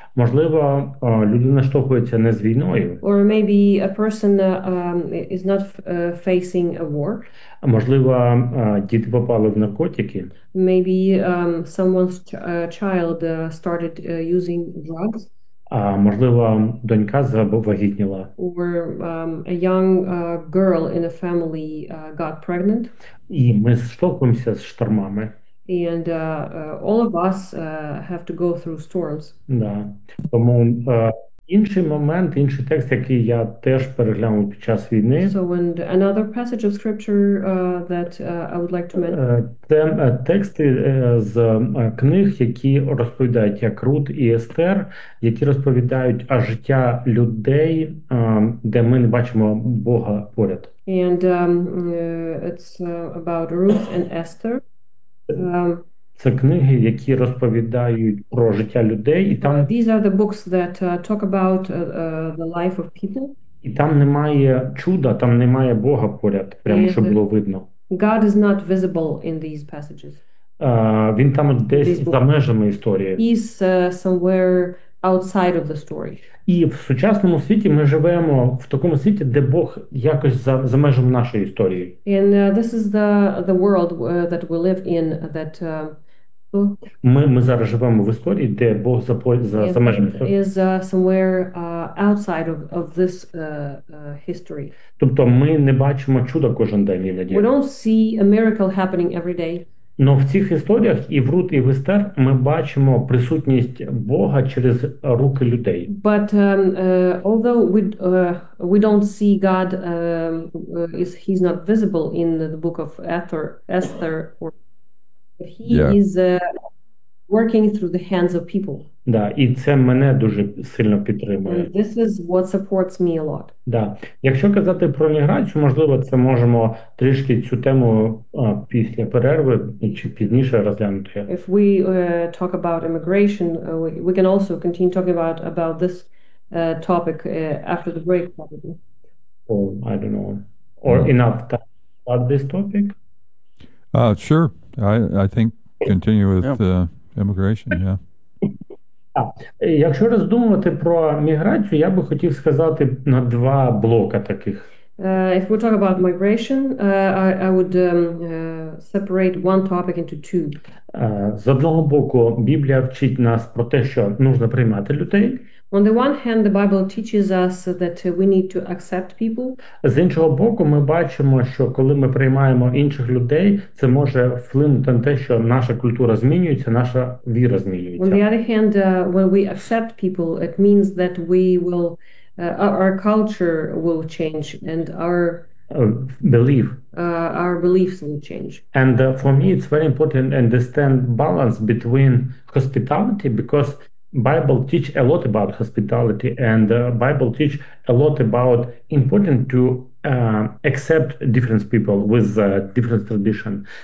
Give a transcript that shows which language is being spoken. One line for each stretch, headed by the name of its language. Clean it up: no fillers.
Ukrainian: Можливо, людина штовхується не з війною.
English: Or maybe a person is not facing a war.
Ukrainian: Можливо, діти попали в наркотики.
English: Maybe someone's child started using drugs.
Ukrainian: А можливо, донька завагітніла.
English: Or a young girl in a family got pregnant.
Ukrainian: І ми штовхуємося з штормами.
English: And all of us have to go through storms.
Ukrainian: Да. Тому інший момент, інший текст, який я теж переглянув під час війни.
English: So and another passage of scripture that I would like to mention.
Ukrainian: Це тексти з книг, які розповідають, як Рут і Естер, які розповідають о життя людей, де ми не бачимо Бога поряд.
English: And it's about Ruth and Esther.
Ukrainian: Це книги, які розповідають про життя людей, і там
English: these are the books that talk about the life of people.
Ukrainian: І там немає чуда, там немає Бога поряд, прямо щоб було видно.
English: God is not visible in these passages.
Ukrainian: Він там десь за межами історії.
English: He's somewhere outside of the story.
Ukrainian: І в сучасному світі ми живемо в такому світі, де Бог якось за межами нашої історії.
English: And this is the world that we live in that
Ukrainian: Ми зараз живемо в історії, де Бог за межами історії.
English: Is somewhere outside of this history.
Ukrainian: Тобто ми не бачимо чуда кожен день, іноді.
English: We don't see a miracle happening every day.
Ukrainian: Но в цих історіях і в Рут, і в Естер ми бачимо присутність Бога через руки людей.
English: But although we don't see God he's not visible in the book of Esther or he yeah. is working through the hands of people.
Ukrainian: Да, і це мене дуже сильно підтримує.
English: And this is what supports me a lot.
Ukrainian: Да. Якщо казати про міграцію, можливо, це можемо трішки цю тему після перерви чи пізніше розглянути.
English: If we talk about immigration, we can also continue talking about this topic after the break, probably. Oh, I don't know. Or enough time about this topic? Sure. I think continue with immigration, yeah.
Ukrainian: Якщо роздумувати про міграцію, я би хотів сказати на два блока таких.
English: If we talk about migration, I would separate one topic into two.
Ukrainian: З одного боку, Біблія вчить нас про те, що нужно приймати людей.
English: On the one hand, the Bible teaches us that we need to accept people.
Ukrainian: З іншого боку, ми бачимо, що коли ми приймаємо інших людей, це може вплинути на те, що наша культура змінюється, наша віра
English: On the
Ukrainian: змінюється.
English: other hand, when we accept people, it means that we will our culture will change and Believe. our beliefs will change. And for me, it's very important to understand balance between hospitality, because Bible teach a lot about hospitality, and Bible teach a lot about important to accept different people with different tradition.